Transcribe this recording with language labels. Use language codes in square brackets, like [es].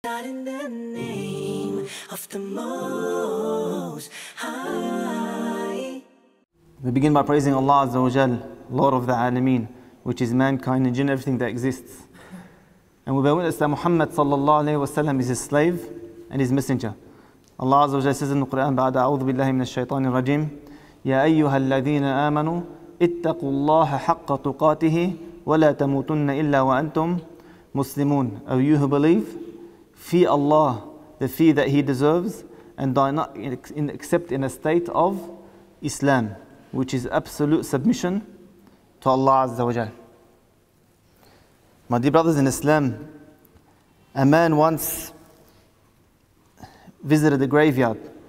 [en] Not in the name of the Most High. We begin by praising Allah Azza wa Jal, Lord of the Alameen, which is mankind and jinn, everything that exists. And we bear witness that Muhammad sallallahu alayhi wa sallam is his slave and his messenger. Allah Azza wa Jal says in the Qur'an, [ar] بعد أعوذ بالله من الشيطان الرجيم يا أيها الذين آمنوا اتقوا الله حق تقاته ولا تموتن إلا وأنتم مسلمون. [en] O you who believe, fear Allah, the fear that He deserves, and die not except in a state of Islam, which is absolute submission to Allah Azza wa Jal. My dear brothers in Islam, a man once visited the graveyard.